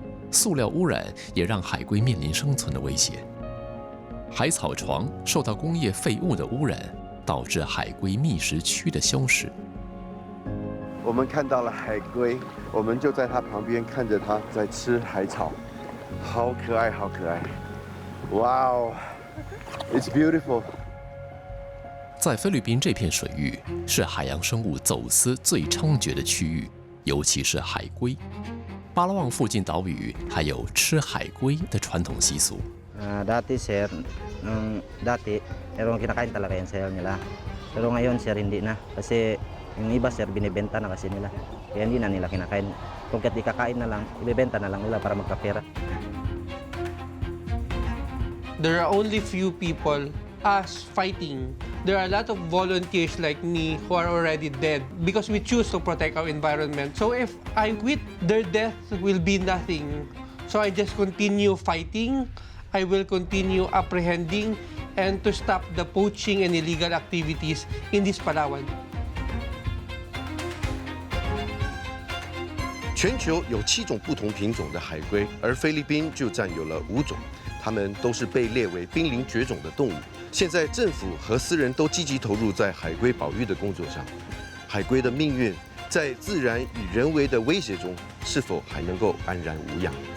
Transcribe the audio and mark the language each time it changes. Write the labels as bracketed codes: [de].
[zh] 塑料污染也让海龟面临生存的威胁。海草床受到工业废物的污染，导致海龟觅食区的消失。我们看到了海龟，我们就在它旁边看着它在吃海草，好可爱，好可爱！ [en] 哇哦 ，It's beautiful。 [zh] 在菲律宾这片水域是海洋生物走私最猖獗的区域，尤其是海龟。巴拉望附近岛屿还有吃海龟的传统习俗。 [tl] Dati sir, dati merong kinakain talaga yan sir nila. Pero ngayon sir hindi na kasi yung iba sir binibenta na kasi nila. Kaya hindi na nila kinakain. Kung kat ikakain na lang, ibebenta na lang nila para magkapera. [en] There are only few people us fighting. There are a lot of volunteers like me who are already dead because we choose to protect our environment. So if I quit, their death will be nothing. So I just continue fighting. I will continue apprehending and to stop the poaching and illegal activities in this Palawan. [zh] 全球有7种不同品种的海龟，而菲律宾就占有了5种，它们都是被列为濒临绝种的动物。现在政府和私人都积极投入在海龟保育的工作上。海龟的命运在自然与人为的威胁中，是否还能够安然无恙？